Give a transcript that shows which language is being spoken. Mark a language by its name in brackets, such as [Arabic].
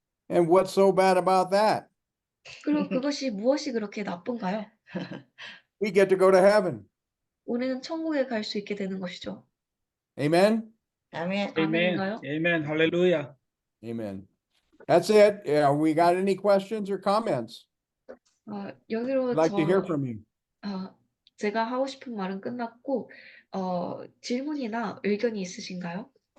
[English] And what's so bad about that? [Korean] 그리고 그것이 무엇이 그렇게 나쁜가요? [English] We get to go to heaven. [Korean] 우리는 천국에 갈 수 있게 되는 것이죠. [English] Amen? [Korean] 아멘. 아멘. 아멘인가요? 아멘. 할렐루야. [English] Amen. That's it. Yeah, we got any questions or comments? [Korean] 여기로 [English] I'd like to hear from you. [Korean] 제가 하고 싶은 말은 끝났고 질문이나 의견이 있으신가요?